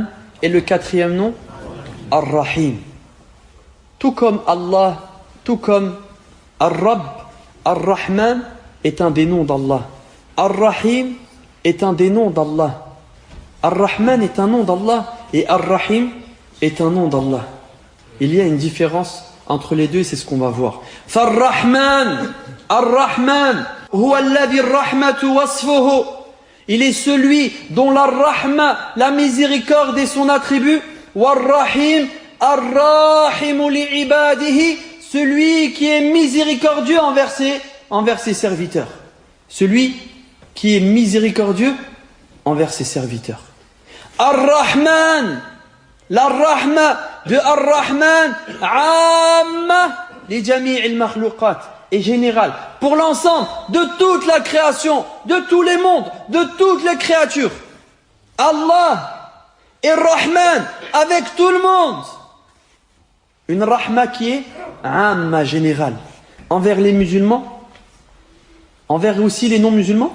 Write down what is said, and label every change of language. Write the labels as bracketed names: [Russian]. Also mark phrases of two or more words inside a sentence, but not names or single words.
[French] Et le quatrième nom, Ar-Rahim. Tout comme Allah, tout comme Ar-Rabb, Ar-Rahman est un des noms d'Allah. Ar-Rahim est un des noms d'Allah. Ar-Rahman est un nom d'Allah et Ar-Rahim est un nom d'Allah. Il y a une différence entre les deux, c'est ce qu'on va voir. [Arabic] فالرحمن، الرحمن، هو الذي الرحمة وصفه. [French] Il est celui dont la rahma, la miséricorde est son attribut. [Arabic] والرحيم، الرحيم لعباده, [French] celui qui est miséricordieux envers ses serviteurs. Celui qui est miséricordieux envers ses serviteurs. [Arabic] Ar-Rahman, la rahma de Ar-Rahman, عامة لجميع المخلوقات, [French] est générale pour l'ensemble de toute la création, de tous les mondes, de toutes les créatures. Allah est Rahman avec tout le monde. Une rahma qui est amma, générale, envers les musulmans, envers aussi les non-musulmans.